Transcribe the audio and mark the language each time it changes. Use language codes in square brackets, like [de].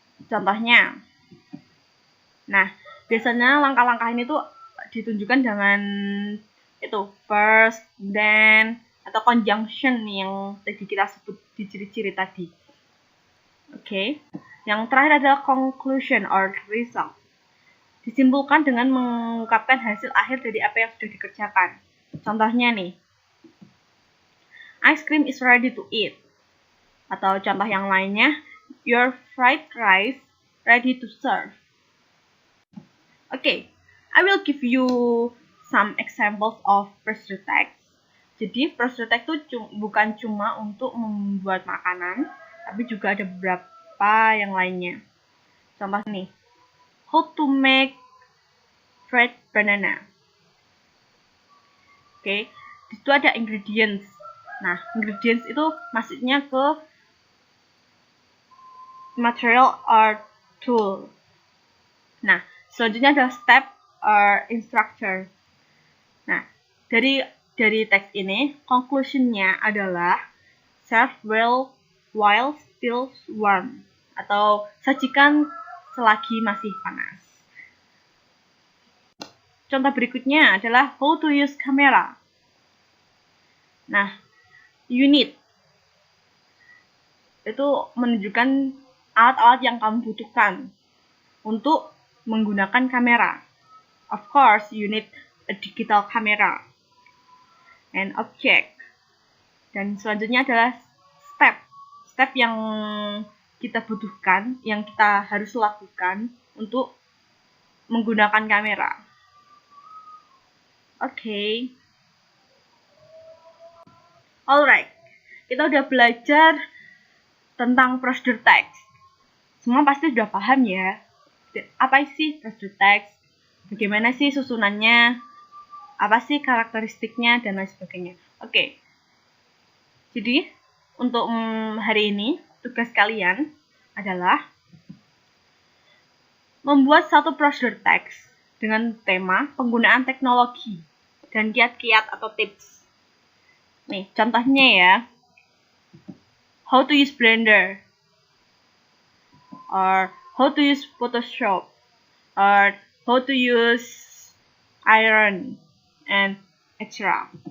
[id] Contohnya, nah, biasanya langkah-langkah ini tuh ditunjukkan dengan itu first, then, atau conjunction yang tadi kita sebut di ciri-ciri tadi. Oke, yang terakhir adalah [en] conclusion or result. [id] Disimpulkan dengan mengungkapkan hasil akhir dari apa yang sudah dikerjakan. Contohnya nih, [en] ice cream is ready to eat. [id] Atau contoh yang lainnya, [en] your fried rice ready to serve. Oke, I will give you some examples of procedure text. [id] Jadi procedure text itu bukan cuma untuk membuat makanan, tapi juga ada beberapa yang lainnya. Contoh nih, [en] how to make fried banana. [id] Oke, di situ ada ingredients. Nah, ingredients itu maksudnya ke [en] material or tool. [id] Nah, selanjutnya ada [en] step or instructor. [id] Nah, dari teks ini, conclusionnya adalah [en] serve well while still warm, [id] atau sajikan selagi masih panas. Contoh berikutnya adalah [en] how to use camera. [id] Nah, unit itu menunjukkan alat-alat yang kamu butuhkan untuk menggunakan kamera. [en] Of course, you need a digital camera. And object. [id] Dan selanjutnya adalah step. Step yang kita butuhkan, yang kita harus lakukan untuk menggunakan kamera. Oke. Alright. Kita udah belajar tentang prosedur teks. Semua pasti sudah paham ya. Apa sih prosedur teks? Bagaimana sih susunannya? Apa sih karakteristiknya dan lain sebagainya. Oke. Jadi, untuk hari ini, tugas kalian adalah membuat satu prosedur teks dengan tema penggunaan teknologi dan kiat-kiat atau tips. Nih, contohnya ya. [en] How to use Blender, or how to use Photoshop, or how to use Iron, and etc.